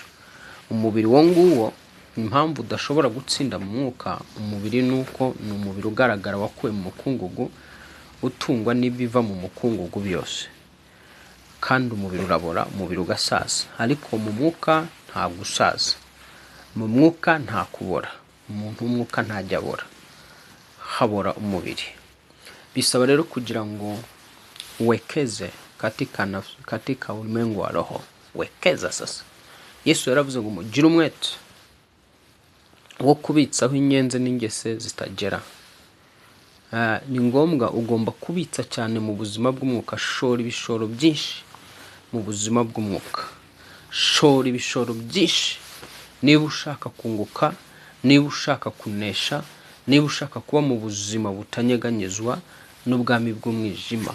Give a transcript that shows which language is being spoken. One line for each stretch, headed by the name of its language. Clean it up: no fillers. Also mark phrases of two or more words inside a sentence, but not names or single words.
Kinyarwanda: Umubiri wo nguwo, impamvu udashobora gutsinda mu mwuka, umubiri nuko ni umubiri ugaragara wakuwe mu mukungugu, utungwa n'ibiva mu mukungugu byose. Kandi umubiri urabora, umubiri ugasaza. Ariko mu mwuka nta gusaza, mu mwuka nta kubora. Umuntu w'umwuka ntajya abora, habora bisaba rero kugira ngo uwekeze
Swahili: katika ulimwengu wa roho. Wekeza sasa.
Kinyarwanda: Yesu yaravuze ngo mugire umwete wo kubitsaho inyenzi n'ingese zitagera. Ni ngombwa, ugomba kubitsa cyane mu buzima bw'umwuka. Shora ibishoro byinshi mu buzima bw'umwuka. Shora ibishoro byinshi niba ushaka kunguka, niba ushaka kunesha, niba ushaka kuba mu buzima butanyeganyezwa n'ubwami bw'umwijima.